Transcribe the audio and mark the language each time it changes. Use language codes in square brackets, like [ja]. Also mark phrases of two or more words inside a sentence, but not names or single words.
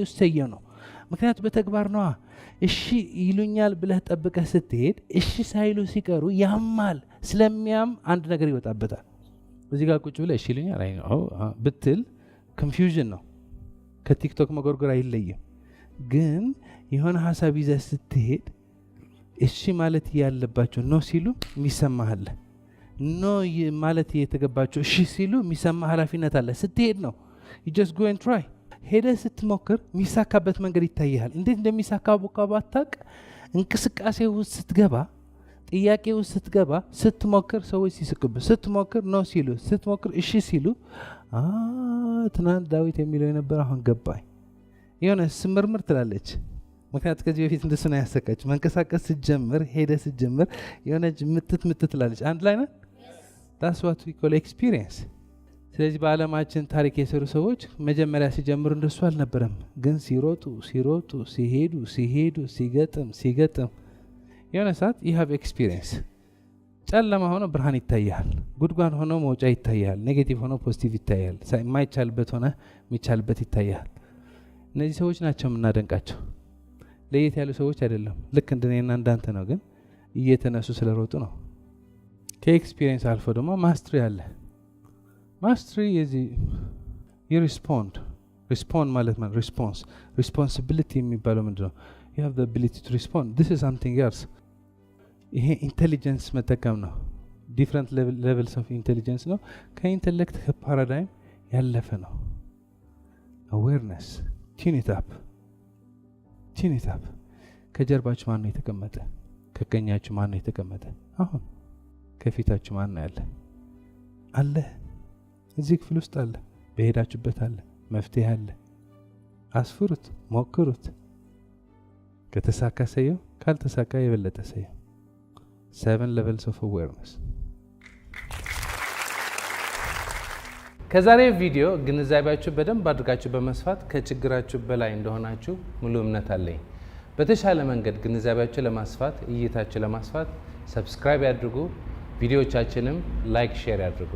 [am] እሰየው ነው። ምክንያቱ በተግባር ነዋ። እሺ ይሉኛል ብለህ ጠብቀህ ስትሄድ እሺ ሳይሉ ሲቀሩ ያማል። ስለሚያም አንድ ነገር ይወጣበታል። እዚህ ጋር ቁጭ ብለህ እሺ ይሉኛል ብትል ኮንፊውዥን ነው። ከቲክቶክ መጎርጎር አይለይም። ግን የሆነ ሀሳብ ይዘህ ስትሄድ እሺ ማለት ያለባቸው ኖ ሲሉ የሚሰማህ አለ። ኖ ማለት የተገባቸው እሺ ሲሉ የሚሰማ ኃላፊነት አለ። ስትሄድ ነው [en] you just go and try። [am] ሄደህ ስትሞክር የሚሳካበት መንገድ ይታይሃል። እንዴት እንደሚሳካ ባታውቅ እንቅስቃሴ ውስጥ ስትገባ፣ ጥያቄ ውስጥ ስትገባ፣ ስትሞክር ሰዎች ሲስቁብህ፣ ስትሞክር ኖ ሲሉ፣ ስትሞክር እሺ ሲሉ ትናንት ዳዊት የሚለው የነበር አሁን ገባኝ። የሆነ ስምርምር ትላለች። ምክንያቱ ከዚህ በፊት እንደሱ ነው ያሰቃች። መንቀሳቀስ ስትጀምር፣ ሄደህ ስትጀምር የሆነች ምትት ትላለች። አንድ ላይ ነን። [en] that's what we call experience። [am] ስለዚህ በዓለማችን ታሪክ የሰሩ ሰዎች መጀመሪያ ሲጀምሩ እንደሱ አልነበረም። ግን ሲሮጡ ሲሄዱ ሲገጥም የሆነ ሰዓት [en] you have experience። [am] ጨለማ ሆኖ ብርሃን ይታያል፣ ጉድጓድ ሆኖ መውጫ ይታያል፣ ኔጌቲቭ ሆኖ ፖዚቲቭ ይታያል፣ የማይቻልበት ሆነ የሚቻልበት ይታያል። እነዚህ ሰዎች ናቸው የምናደንቃቸው። ለየት ያሉ ሰዎች አይደለም፣ ልክ እንደኔና እንዳንተ ነው። ግን እየተነሱ ስለሮጡ ነው። ከኤክስፒሪየንስ አልፎ ደግሞ ማስትሪ አለ። [en] mastery respond [am] ማለት ሪስፖንሲቢሊቲ የሚባለው ምንድነው? [en] you have the ability to respond. this is something else። [am] ይሄ ኢንቴሊጀንስ መጠቀም ነው። [en] different levels of intelligence [am] ነው። ከኢንቴሌክት ከፓራዳይም ያለፈ ነው። [en] awareness tune it up። [am] ከጀርባችሁ ማን ነው የተቀመጠ? ከቀኛችሁ ማን ነው የተቀመጠ? አሁን ከፊታችሁ ማን ነው ያለ? አለ። እዚህ ክፍል ውስጥ አለ። በሄዳችሁበት አለ። መፍትሄ አለ። አስፍሩት፣ ሞክሩት። ከተሳካ ሰየው፣ ካልተሳካ የበለጠ ሰየው። [en] 7 levels of awareness። [am] ከዛሬ ቪዲዮ ግንዛቤያችሁ በደንብ አድርጋችሁ በመስፋት ከችግራችሁ በላይ እንደሆናችሁ ሙሉ እምነት አለኝ። በተሻለ መንገድ ግንዛቤያችሁ ለማስፋት እይታችሁ ለማስፋት ሰብስክራይብ ያድርጉ። ቪዲዮዎቻችንም [en] like share [am] ያድርጉ።